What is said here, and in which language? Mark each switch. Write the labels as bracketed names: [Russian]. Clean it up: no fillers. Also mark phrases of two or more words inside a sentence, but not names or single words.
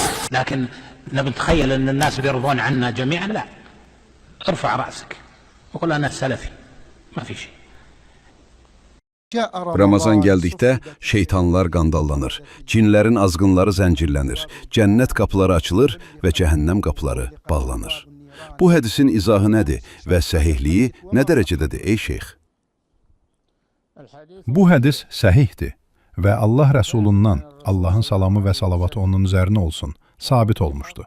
[Arabic] لكن نتخيل أن الناس بيرضون عنا جميعا، لا. ارفع رأسك وقل أنا سلفي، ما في شيء. [Azerbaijani] Ramazan gəldikdə şeytanlar qandallanır, cinlərin azğınları zəncirlənir, cənnət qapıları açılır və cəhənnəm qapıları bağlanır. Bu hədisin izahı nədir və səhihliyi nə dərəcədədir ey şeyx? Bu hədis səhihdir və Allah Rəsulundan, Allahın salamı və salavatı onun üzərinə olsun, sabit olmuşdu.